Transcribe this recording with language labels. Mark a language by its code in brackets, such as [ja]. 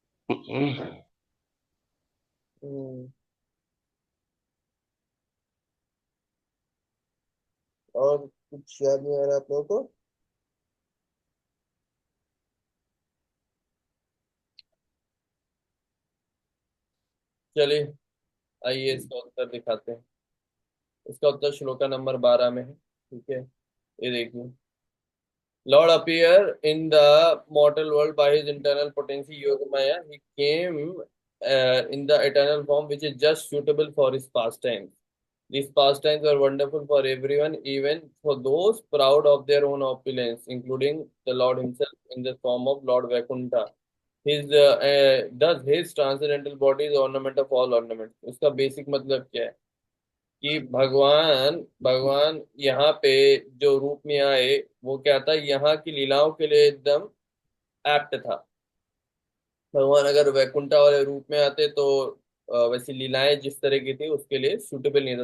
[hi] हम्म, और कुछ याद नहीं आ रहा आप लोगों को? चलिए, आइए इसका उत्तर दिखाते हैं। इसका उत्तर श्लोका नंबर 12 में है, ठीक है। ये देखिए, [en] Lord appear in the mortal world by his internal potency Yogamaya. He came in the eternal form which is just suitable for his pastimes. These pastimes were wonderful for everyone, even for those proud of their own opulence, including the Lord himself in the form of Lord Vaikuntha. Thus his transcendental body is the ornament of all ornaments. [hi] इसका basic मतलब क्या है कि भगवान भगवान यहाँ पे जो रूप में आए, वो क्या था, यहाँ की लीलाओं के लिए एकदम एप्ट था। भगवान अगर वैकुंठा वाले रूप में आते तो वैसी लीलाएं जिस तरह की थी उसके लिए सूटेबल नहीं था।